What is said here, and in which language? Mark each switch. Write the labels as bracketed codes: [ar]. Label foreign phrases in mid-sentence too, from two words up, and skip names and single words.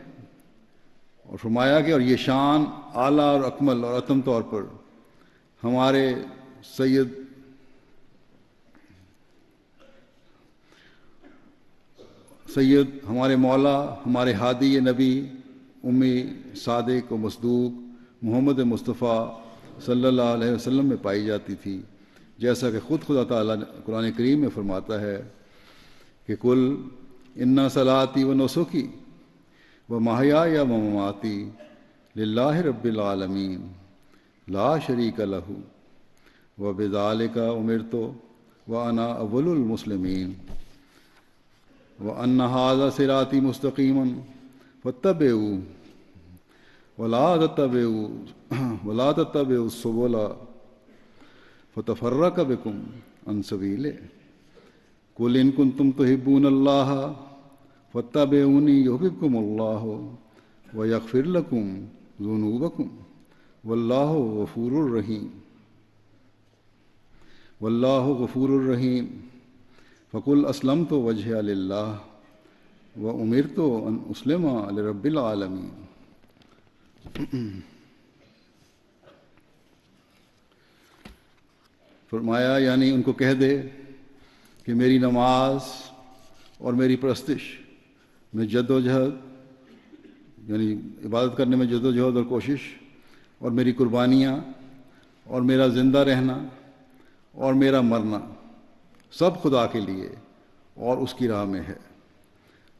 [ur] اور فرمایا کہ اور یہ شان اعلیٰ اور اکمل اور اتم طور پر ہمارے سید ہمارے مولا ہمارے ہادی نبی امی صادق و مصدوق محمد مصطفیٰ [ar] صلی اللہ علیہ وسلم [ur] میں پائی جاتی تھی، جیسا کہ خود خدا تعالیٰ قرآن کریم میں فرماتا ہے کہ [ar] کل انا صلاتی و نسکی و محیای و مماتی للہ رب العالمین لا شریک لہ و بذالک امرت وانا اول المسلمین وان ھذا صراطی مستقیما فاتبعوہ ولا تتبعوا السبل فتفرق بکم عن سبیلہ قل ان کنتم تحبون اللہ فاتبعونی یحببکم اللہ ویغفر لکم ذنوبکم واللہ غفور الرحیم فقل اسلمت وجہی للہ وامرت ان اسلم لرب العالمین۔ [ur] فرمایا یعنی ان کو کہہ دے کہ میری نماز اور میری پرستش میں جد و جہد، یعنی عبادت کرنے میں جد و جہد اور کوشش، اور میری قربانیاں اور میرا زندہ رہنا اور میرا مرنا سب خدا کے لیے اور اس کی راہ میں ہے۔